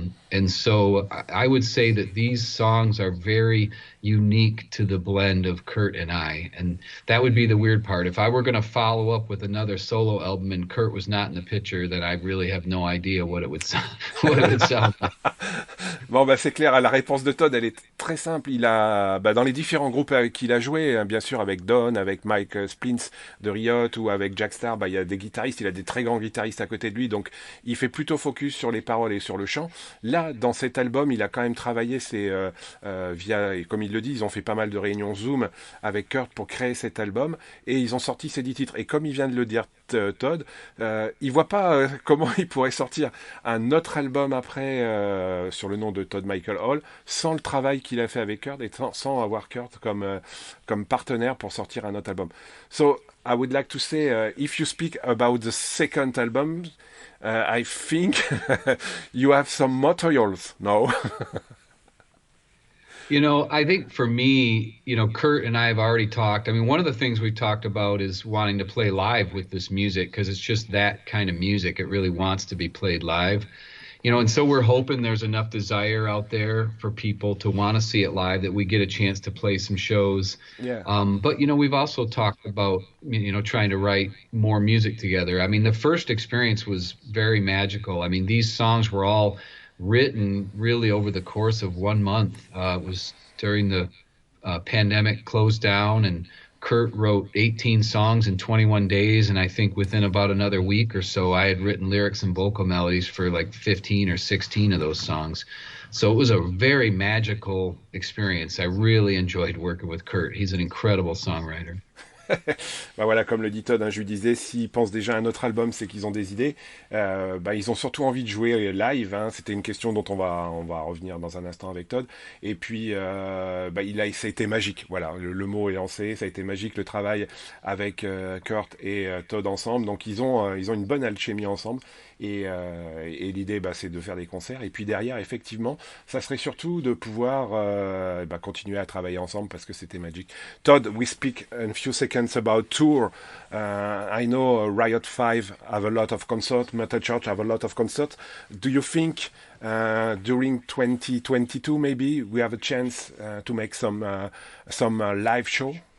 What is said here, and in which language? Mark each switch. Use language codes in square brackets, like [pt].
[en] And so I would say that these songs are very unique to the blend of Kurt and I, and that would be the weird part. If I were going to follow up with another solo album and Kurt was not in the picture, then I really have no idea what it would sound, like. [fr] Bon, c'est clair. La réponse de Todd, elle est très simple. Il a, dans les différents groupes avec qui il a joué, bien sûr, avec Don, avec Mike Splintz de Riot ou avec Jack Starr, il y a des guitaristes. Il a des très grands guitaristes à côté de lui, donc il fait plutôt focus sur les paroles et sur le chant. Là, dans cet album, il a quand même travaillé via, et comme il le dit, ils ont fait pas mal de réunions Zoom avec Kurt pour créer cet album, et ils ont sorti ces 10 titres. Et comme il vient de le dire, Todd, il voit pas comment il pourrait sortir un autre album après sur le nom de Todd Michael Hall sans le travail qu'il a fait avec Kurt et sans avoir Kurt comme partenaire pour sortir un autre album. [en] So I would like to say, if you speak about the second album, I think you have some materials now. I think for me, Kurt and I have already talked. I mean, one of the things we've talked about is wanting to play live with this music because it's just that kind of music. It really wants to be played live. And so we're hoping there's enough desire out there for people to want to see it live that we get a chance to play some shows. Yeah. But, we've also talked about, trying to write more music together. I mean, the first experience was very magical. I mean, these songs were all written really over the course of 1 month. It was during the pandemic closed down, and Kurt wrote 18 songs in 21 days, and I think within about another week or so, I had written lyrics and vocal melodies for like 15 or 16 of those songs. So it was a very magical experience. I really enjoyed working with Kurt. He's an incredible songwriter. [fr] Voilà, comme le dit Todd, je lui disais, s'ils pensent déjà à un autre album, c'est qu'ils ont des idées. Ils ont surtout envie de jouer live. C'était une question dont on va revenir dans un instant avec Todd. Et puis, ça a été magique. Voilà, le mot est lancé. Ça a été magique le travail avec Kurt et Todd ensemble. Donc ils ont une bonne alchimie ensemble. Et l'idée, c'est de faire des concerts. Et puis derrière, effectivement, ça serait surtout de pouvoir continuer à travailler ensemble parce que c'était magique. [en] Todd, we speak in a few seconds about tour. I know Riot 5 have a lot of concerts, Metal Church have a lot of concerts. Do you think during 2022 maybe we have a chance to make some live show?